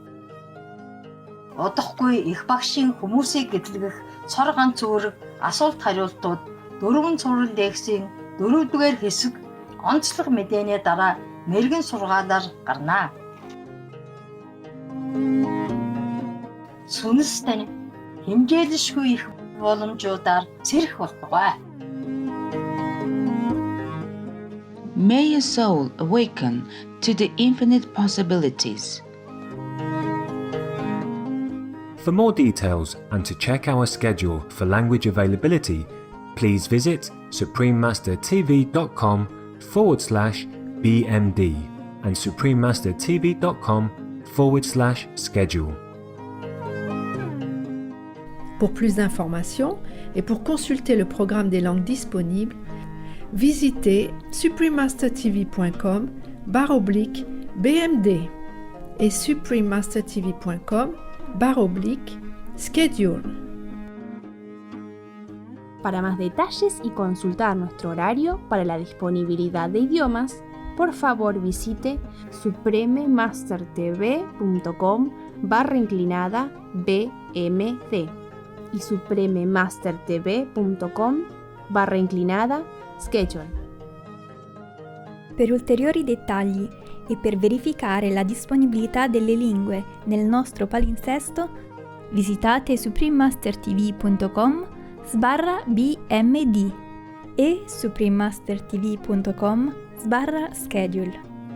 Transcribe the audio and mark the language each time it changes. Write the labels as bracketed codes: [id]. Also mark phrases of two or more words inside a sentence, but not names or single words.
[mn] Удахгүй их багшийн хүмүүсийг гэтлгэх цор ганц үүрэг асуулт хариултууд 4 сурал лекцийн 4-р хэсэг онцлог мэдээний дараа мэргэн сургаалаар гарна. Сүнс тань хэмжээлшгүй их боломжуудаар сэрэх болтугай. [en] May your soul awaken to the infinite possibilities. For more details and to check our schedule for language availability, please visit suprememastertv.com/BMD and suprememastertv.com/schedule. [fr] Pour plus d'informations et pour consulter le programme des langues disponibles, visitez suprememastertv.com/BMD et suprememastertv.com/schedule. [es] Para más detalles y consultar nuestro horario para la disponibilidad de idiomas, por favor visite suprememastertv.com/BMD y suprememastertv.com/schedule. [it] Per ulteriori dettagli e per verificare la disponibilità delle lingue nel nostro palinsesto, visitate suprememastertv.com/BMD e suprememastertv.com/schedule.